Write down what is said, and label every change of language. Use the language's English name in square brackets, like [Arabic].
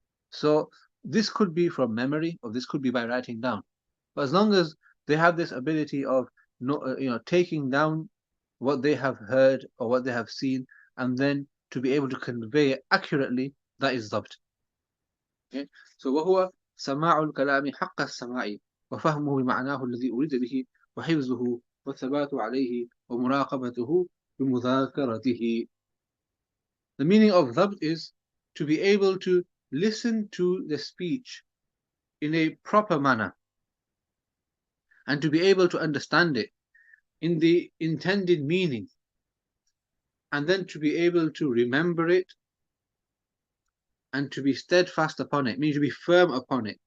[English] So this could be from memory, or this could be by writing down. But as long as they have this ability of taking down what they have heard or what they have seen, and then to be able to convey it accurately, that is dhabt. Okay? [Arabic] So وهو سماع الكلام حق السماع وفهمه بمعناه الذي أريد به وحفظه والثبات عليه ومراقبته بمذاكرته. [English] The meaning of dhabt is to be able to listen to the speech in a proper manner and to be able to understand it in the intended meaning, and then to be able to remember it and to be steadfast upon it. It means to be firm upon it.